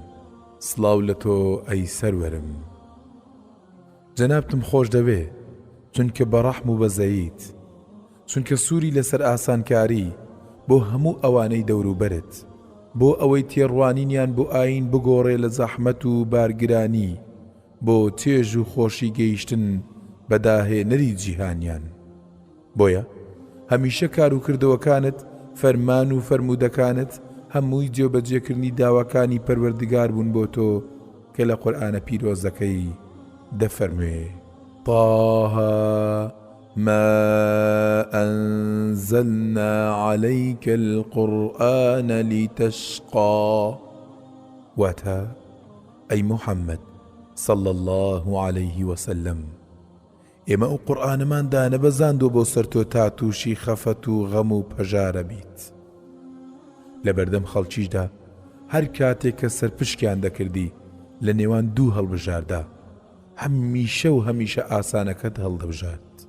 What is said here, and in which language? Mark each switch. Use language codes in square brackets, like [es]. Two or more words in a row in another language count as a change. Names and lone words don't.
[ckb] سڵاو لە تۆ ئەی سەروەرم جەنابتم خۆش دەوێ چونکە بەڕەحم و بەزەیت، چونکە سووری لەسەر ئاسانکاری بۆ هەموو ئەوانەی دەوروبەرت، بۆ ئەوەی تێڕوانینیان بۆ ئاین بگۆڕێ لە زەحمەت و بارگرانی، بۆ تێژ و خۆشی گەیشتن بەداهێنەری جیهانیان. بۆیە هەمیشە کار و کردەوەکانت، فەرمان و فەرموودەکانت هەمووی جێبەجێکردنی داواکانی پەروەردگار بوون بۆ تۆ کە لە قورئانە پیرۆزەکەی دەفەرموێ: [ar] طه ما أنزلنا عليك القرآن لتشقى. [ckb] واتها أي محمد [ar] صلى الله عليه وسلم [ckb] ئێمە ئەو قورئانەمان دانەبەزاندووە بۆ سەر تۆ تا تووشی خەفەت و غەم و پەژارە بیت. لە بەردەم خەڵکیشدا هەر کاتێک کە سەرپشکیان دەکردی لە نێوان دوو هەڵبژاردا هەمیشە و هەمیشە ئاسانەکەت هەڵدەبژات.